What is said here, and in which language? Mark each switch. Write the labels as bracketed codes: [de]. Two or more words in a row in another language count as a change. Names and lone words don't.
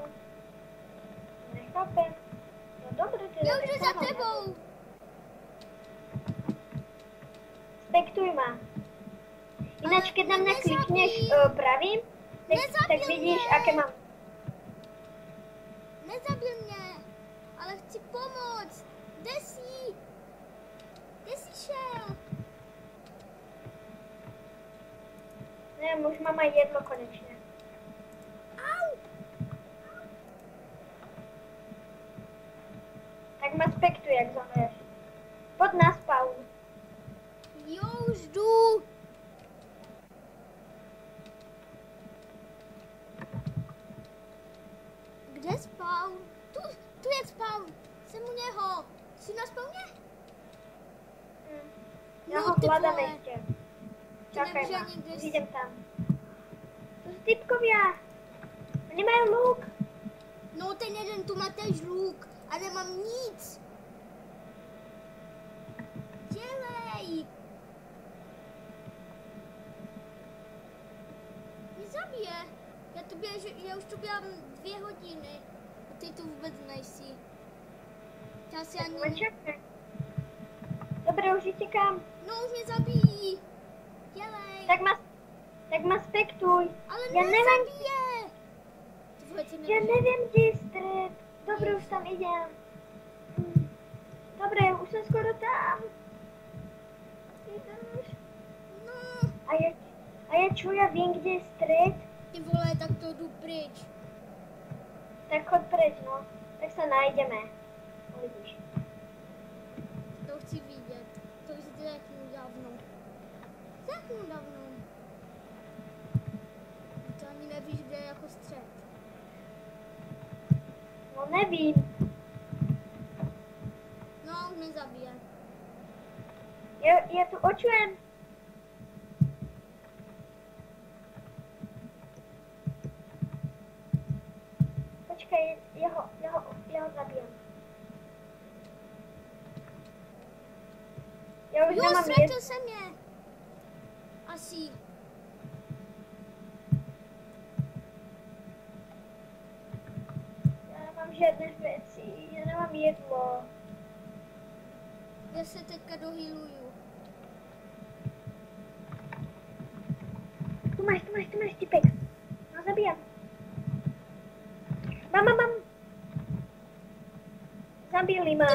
[sk] Nechápem. No dobre, teda. [cs] Já tak už jdu [sk] sa za ho [cs] tebou. [sk] Spektuj ma. Ináč, keď na mňa klikneš pravým, tak vidíš, aké mám. [cs] Nezabil mě, ale chci pomoct. Kde jsi? Kde jsi šel? [sk] Neviem, už mám aj jedlo konečne. Au! Tak ma spektuj, jak zomreš. Pod na spawn. [cs] Jo, už jdu. Kde spawn? Tu je spawn. Jsem u něho. Jsi na spawně? Já No, ho ty [sk] hľadám vole. ešte. Ty Čakaj [cs] nevíš [sk] ma, ani, kde už [cs] jsi. [sk] idem tam. To sú typkovia. Oni majú lúk. No, ten jeden tu má tež luk. [cs] A nemám nic. Dělej. Mě zabije. Já už tu běhám 2 hodiny. A ty tu vůbec nejsi. Já si ani... [sk] Čakaj. Dobre, už utekám. [cs] No, už mě zabíjí. Dělej. [sk] Tak ma spektuj. Ale Ja neviem, [cs] nezabije. Ty vole, ty [sk] ja neviem, kde je stred. Dobre, už tam idem. Dobre, už som skoro tam. Idem už. No. A ja čo, ja viem, kde je stred? [cs] Ty vole, tak to jdu pryč. [sk] Tak chod preč, no. Tak sa nájdeme. Uvidíš. [cs] To chci vidět. To už si to řeknu dávno. Řeknu dávno. To ani nevíš, kde je jako střed. No nevím. No, už mě zabije. [sk] Ja tu očujem. Počkaj, ja ho zabijem. Ja už Jo, nemám [cs] ztratil jsem je. Asi. [sk] Ja nemám žiadne veci, ja nemám jedlo. [cs] Já se teďka dohýluju. [sk] Tu máš, typek. No zabijam. Mám. Zabili ma.